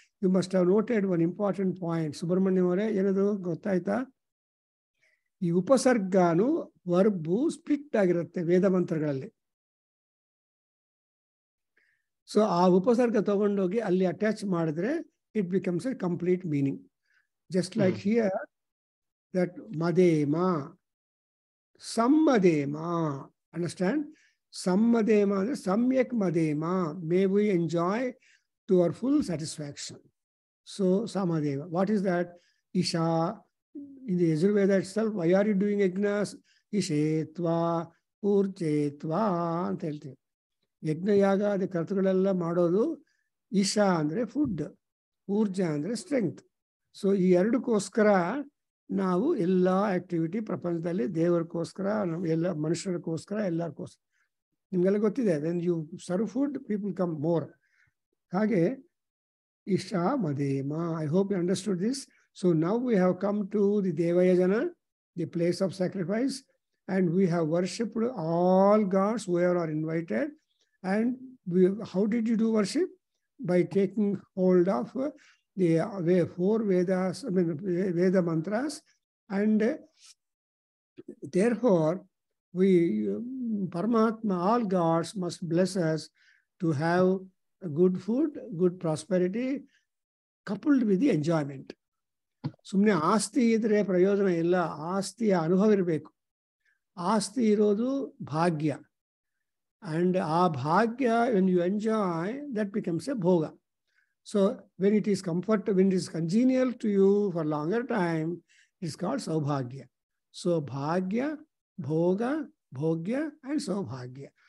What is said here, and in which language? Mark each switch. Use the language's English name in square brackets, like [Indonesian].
[English] You must have noted one important point. [Kannada] Subramanyam avare enadu gottaita? ಈ ಉಪಸರ್ಗನು verb split ಆಗಿರುತ್ತೆ ವೇದ ಮಂತ್ರಗಳಲ್ಲಿ. So ಆ ಉಪಸರ್ಗ ತಗೊಂಡೋಗಿ ಅಲ್ಲಿ ಅಟ್ಯಾಚ್ ಮಾಡಿದ್ರೆ [English] It becomes a complete meaning. Just like here that ಮದೇಮ, ಸಮ್ಮದೇಮ, understand? [Kannada] ಸಮ್ಮದೇಮ ಅಂದ್ರೆ ಸಮ್ಯಕ್ ಮದೇಮ, [English] May we enjoy to our full satisfaction. So ಸಮದೇವ, what is that? Isha, in the Yajurveda itself, why are you doing yajnas? [Kannada] Ishetva, Urchetva ಅಂತ ಹೇಳ್ತೀವಿ. ಯಜ್ಞಯಾಗ ಅದೇ ಕರ್ತುಗಳೆಲ್ಲ ಮಾಡೋದು ಈಶಾ ಅಂದರೆ food, Urja ಅಂದರೆ strength. So ಈ ಎರಡಕ್ಕೋಸ್ಕರ ನಾವು ಎಲ್ಲ ಆಕ್ಟಿವಿಟಿ ಪ್ರಪಂಚದಲ್ಲಿ ದೇವರಿಗೋಸ್ಕರ, ಎಲ್ಲ ಮನುಷ್ಯರಿಗೋಸ್ಕರ, ಎಲ್ಲರಿಗೋಸ್ಕರ. ನಿಮಗೆಲ್ಲ ಗೊತ್ತಿದೆ, [English] When you serve food people come more. ಹಾಗೆ Isha Madema. I hope you understood this. So now we have come to the Devayajana, the place of sacrifice, and we have worshipped all gods whoever are invited. And how did you do worship? By taking hold of the 4 Vedas, I mean Veda mantras, and therefore Paramatma, all gods must bless us to have good food, good prosperity, coupled with the enjoyment. [Kannada] ಸುಮ್ಮನೆ ಆಸ್ತಿ ಇದ್ರೆ ಪ್ರಯೋಜನ ಇಲ್ಲ, ಆಸ್ತಿಯ ಅನುಭವ ಇರಬೇಕು. ಆಸ್ತಿ ಇರೋದು ಭಾಗ್ಯ, [English] and [Kannada] ಆ ಭಾಗ್ಯ, [English] when you enjoy, that becomes a bhoga. So when it is comfort, when it is congenial to you for longer time, it is called saubhagya. So bhagya, bhoga, bhogya and saubhagya.